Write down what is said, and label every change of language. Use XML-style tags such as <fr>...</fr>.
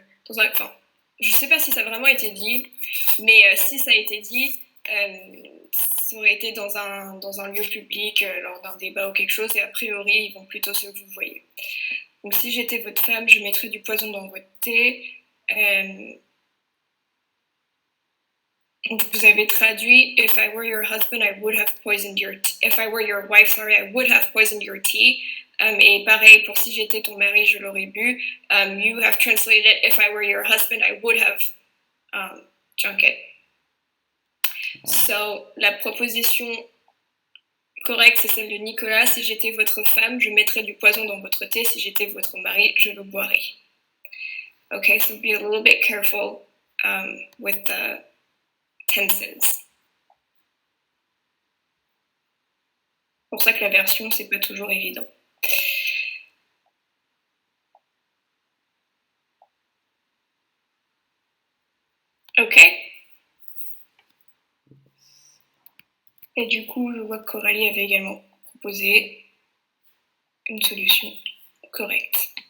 <fr>Enfin, je sais pas si ça a vraiment été dit, mais si ça a été dit, ça aurait été dans un lieu public, lors d'un débat ou quelque chose, et a priori, ils vont plutôt se vouvoyer. Donc si j'étais votre femme, je mettrais du poison dans votre thé. Vous avez traduit</fr> <en>If I were your husband, I would have poisoned your tea. If I were your wife, sorry, I would have poisoned your tea.</en> <fr>Et pareil, pour si j'étais ton mari, je l'aurais bu.</fr> <en>You have translated If I were your husband, I would have drunk it.</en> <fr>So, la proposition correcte, c'est celle de Nicolas. Si j'étais votre femme, je mettrais du poison dans votre thé. Si j'étais votre mari, je le boirais.</fr> <en>Okay, so be a little bit careful with the tenses.</en> <fr>Pour ça que la version, c'est pas toujours évident. Ok. Et du coup, je vois que Coralie avait également proposé une solution correcte.</fr>